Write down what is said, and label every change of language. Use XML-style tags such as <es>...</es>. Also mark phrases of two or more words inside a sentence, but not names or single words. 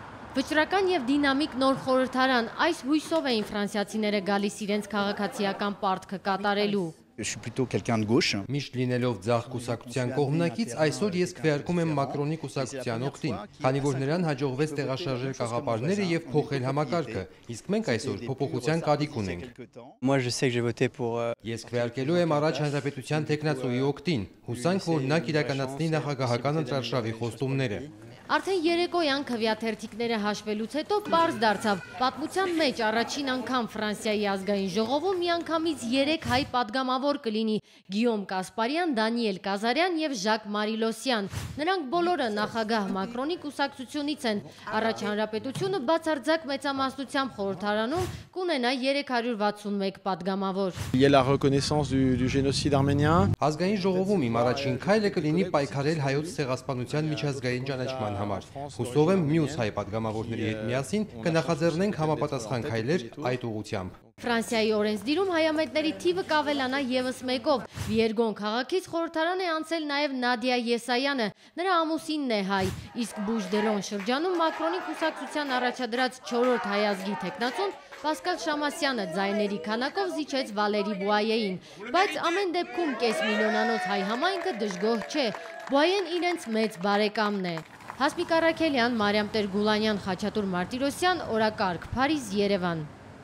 <hy>Վճռական եւ դինամիկ նոր խորհրդարան, այս հույսով էին ֆրանսիացիները գալիս իրենց քաղաքացիական պարտքը կատարելու։</hy> <fr>Je suis plutôt quelqu'un de gauche.</fr> <hy>Միշտ լինելով ձախ կուսակցության կողմնակից, այսօր ես քվեարկում եմ Մակրոնի կուսակցության օգտին, քանի որ նրան հաջողվեց տեղաշարժել կաղապարները եւ փոխել համակարգը, իսկ մենք այսօր փոփոխության կարիք ունենք։</hy> <fr>Moi je sais que j'ai voté pour</fr> <hy>Ես քվեարկելու եմ առաջ հանրապետության տեխնացուի օգտին, հուսանք, որ նա կիրականացնի նախագահական ընտրարշավի խոստումները։ Արդեն երեկոյան քվեաթերթիկները հաշվելուց հետո պարզ դարձավ, պատմության մեջ առաջին անգամ Ֆրանսիայի ազգային ժողովում միանգամից 3 հայ падգամավոր կլինի՝ Գիյոմ Կասպարյան, Դանիել Կազարյան եւ Ժակ Մարիլոսյան։ Նրանք բոլորը նախագահ Մակրոնի կուսակցությունից են։ Առաջ հանրապետությունը բացարձակ մեծամասնությամբ խորհրդարանում կունենա 361 падգամավոր։</hy> <fr>Il y a la reconnaissance du génocide arménien.</fr> <hy>Ազգային ժողովում իմ առաջին քայլը կլինի պայքարել հայոց ցեղասպանության միջազգային ճանաչման համար։ Հուսով եմ մյուս հայ падգամավորների հետ միասին կնախաձեռնենք համապատասխան քայլեր այդ ուղղությամբ։ Ֆրանսիայի օրենսդիրում հայամետների թիվը կավելանա եւս մեկով։ Վիերգոն քաղաքից խորհրդարան է անցել նաեւ Նադիա Եսայանը, նրա ամուսինն է հայ, իսկ Բուժդելոն շրջանում Մակրոնի կուսակցության առաջադրած 4-րդ հայազգի տեխնացուն Պասկալ Շամասյանը ձայների քանակով զիջեց Վալերի Բուայեին, բայց ամեն դեպքում կես միլիոնանոց հայ համայնքը դժգոհ չէ, Բուայեն իրենց մեծ բարեկամն է։ Հասմիկ Առաքելյան, Մարիամ Տեր-Գուլանյան, Խաչատուր Մարտիրոսյան, օրակարգ, Փարիզ, Երևան։</hy>